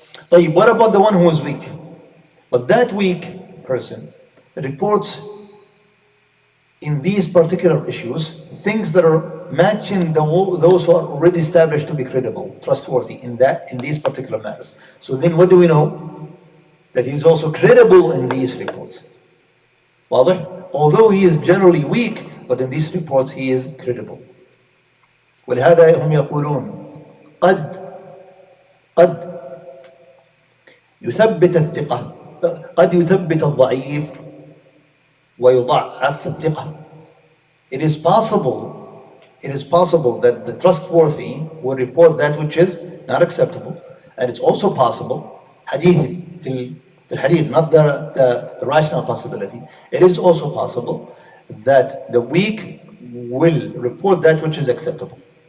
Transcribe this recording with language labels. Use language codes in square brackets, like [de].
[ar] طيب, [en] what about the one who is weak? But that weak person reports in these particular issues things that are matching those who are already established to be credible, trustworthy in these particular matters. So then what do we know? That he is also credible in these reports. [ar] واضح? [en] Although he is generally weak, but in these reports he is credible. [ar] ولهذا هم يقولون قد يثبت الثقة، قد يثبت الضعيف ويضعف الثقة. [en] It is possible that the trustworthy will report that which is not acceptable, and it's also possible, [ar] حديثي في الحديث, [en] not the rational possibility. It is also possible that the weak will report that which is acceptable.